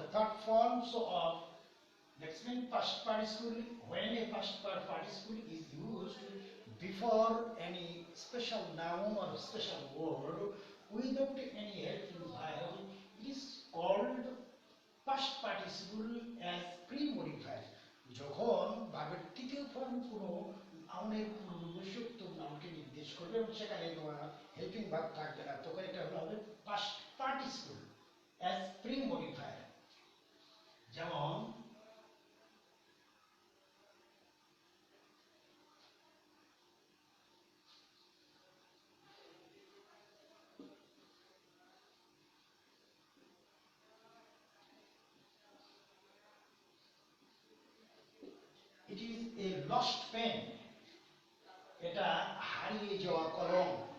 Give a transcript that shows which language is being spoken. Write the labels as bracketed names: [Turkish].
[English] The third form so of that's mean past participle when a past participle is used before any special noun or special word without any helping verb, it is called past participle as pre-modifier. [Bangla] যখন ভার্বের তৃতীয় form কোনো নাউনের পূর্ববর্তী নাউনকে নির্দেশ করবে এবং সেখানে তোমার হেল্পিং ভার্ব থাকবে না, তখন এটা হবে পাস্ট পার্টিসিপল অ্যাজ প্রি-মডিফায়ার। [English] যেমন it is a lost pen, [Bangla] এটা হারিয়ে যাওয়া কলম।